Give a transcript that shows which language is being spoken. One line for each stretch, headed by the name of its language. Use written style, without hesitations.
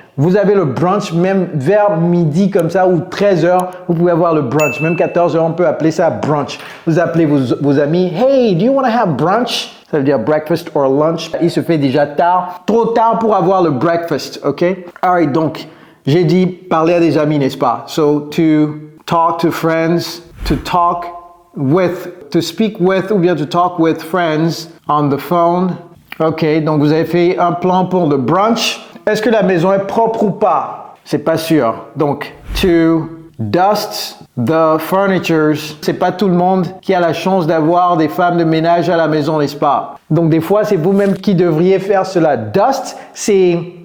French: Vous avez le brunch, même vers midi comme ça, ou 13h, vous pouvez avoir le brunch. Même 14h, on peut appeler ça brunch. Vous appelez vos amis, «
English: Hey, do you want to have brunch?
French: » Ça veut dire
English: breakfast or lunch.
French: Il se fait déjà tard, trop tard pour avoir le breakfast, ok?
English: Alright,
French: donc, j'ai dit parler à des amis, n'est-ce pas?
English: So, to talk to friends, to talk with, to speak with,
French: ou bien
English: to talk with friends on the phone.
French: Ok, donc vous avez fait un plan pour le brunch. Est-ce que la maison est propre ou pas? C'est pas sûr. Donc,
English: to dust the furnitures.
French: C'est pas tout le monde qui a la chance d'avoir des femmes de ménage à la maison, n'est-ce pas? Donc, des fois, c'est vous-même qui devriez faire cela. Dust, c'est...